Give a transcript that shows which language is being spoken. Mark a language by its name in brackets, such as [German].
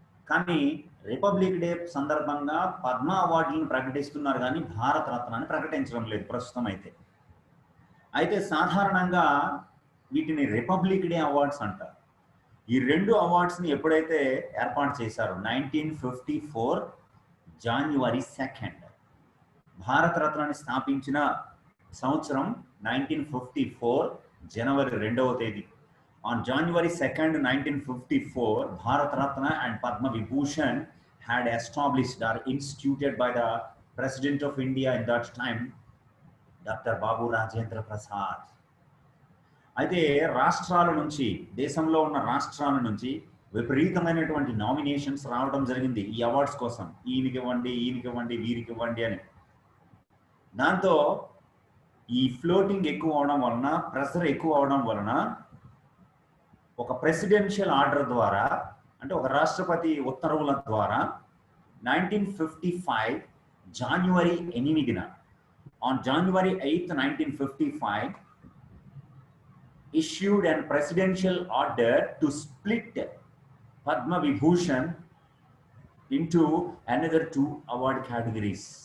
[Telugu] కానీ republic day సందర్భంగా పద్మ అవార్డులను ప్రకటిస్తున్నారు కానీ భారతరత్నాన్ని ప్రకటించడం లేదు ప్రస్తుతం అయితే సాధారణంగా వీటిని రిపబ్లిక్ డే అవార్డ్స్ అంటారు. ఈ రెండు అవార్డ్స్ని ఎప్పుడైతే ఏర్పాటు చేశారో 1954 January 2nd, భారతరత్నాన్ని స్థాపించిన సంవత్సరం 1954 జనవరి 2వ తేదీ. [English] On January 2nd, 1954, Bharat Ratna and Padma Vibhushan had established or instituted by the President of India in that time, Dr. Babu Rajendra Prasad. [Telugu] అయితే రాష్ట్రాల నుంచి, దేశంలో ఉన్న రాష్ట్రాల నుంచి విపరీతమైనటువంటి నామినేషన్స్ రావడం జరిగింది ఈ అవార్డ్స్ కోసం. ఈయనకి ఇవ్వండి, వీరికి ఇవ్వండి అని. దాంతో ఈ ఫ్లోటింగ్ ఎక్కువ అవడం వలన, ప్రెషర్ ఎక్కువ అవడం వలన ఒక ప్రెసిడెన్షియల్ ఆర్డర్ ద్వారా, అంటే ఒక రాష్ట్రపతి ఉత్తర్వుల ద్వారా 1955 జనవరి 8న, [English] on January 8th, 1955, issued a presidential order to split Padma Vibhushan into another 2 award categories.